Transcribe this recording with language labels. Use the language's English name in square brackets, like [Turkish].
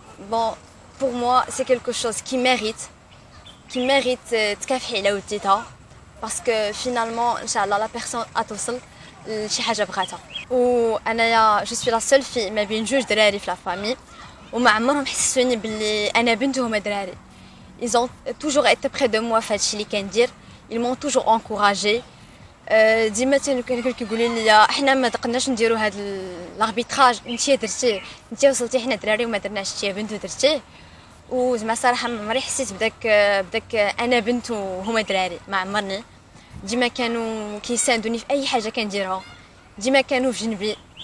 [French] Bon, pour moi c'est quelque chose qui mérite [Arabic] تكافحي على وديتها، [French] parce que finalement [Arabic] ان شاء الله [French] la personne [Arabic] غتوصل لشي حاجه بغاتها. وانا [French] جو سوي لا سول [Arabic] في ما بين جوج دراري في لا فامي، وما عمرهم حسسوني باللي انا بنت وهما دراري. [French] ils ont toujours été près de moi [Arabic] في هادشي اللي كندير، [French] ils m'ont toujours encouragé. [Arabic] ديما كانوا كيقولوا لي حنا ما تقدرناش نديروا هذا لاربيتراج، انتي درتيه، انتي وصلتي، حنا دراري وما درناش، انتي بنت ودرتيه. وزعما صراحه ما عمري حسيت بداك انا بنت وهما دراري، ما عمرني. ديما كانوا كيساندوني في اي حاجه كنديرها، ديما كانوا في جنبي.